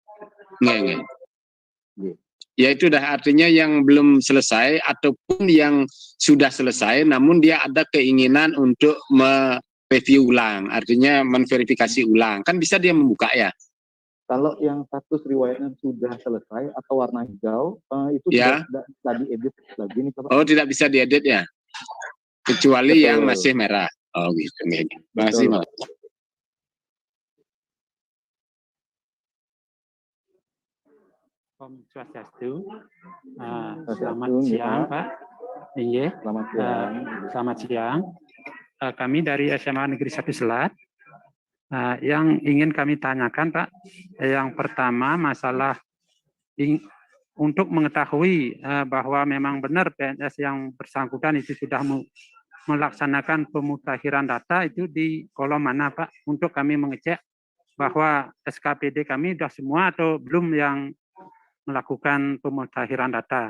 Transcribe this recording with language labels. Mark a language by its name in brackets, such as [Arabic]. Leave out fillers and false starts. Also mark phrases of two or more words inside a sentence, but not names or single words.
[Indonesian] Ya itu dah artinya yang belum selesai ataupun yang sudah selesai namun dia ada keinginan untuk mereview ulang, artinya menverifikasi ulang, kan bisa dia membuka ya? Kalau yang status riwayatnya sudah selesai atau warna hijau, itu ya, tidak diedit lagi nih Pak. Oh tidak bisa diedit ya? Kecuali yang masih merah. Oh gitu. Terima kasih Mas. Om Swastiastu. Selamat siang Pak. Iya. Selamat siang. Selamat siang. Kami dari SMA Negeri 1 Selat. Yang ingin kami tanyakan Pak, yang pertama masalah untuk mengetahui bahwa memang benar PNS yang bersangkutan itu sudah melaksanakan pemutakhiran data itu di kolom mana Pak, untuk kami mengecek bahwa SKPD kami sudah semua atau belum yang melakukan pemutakhiran data.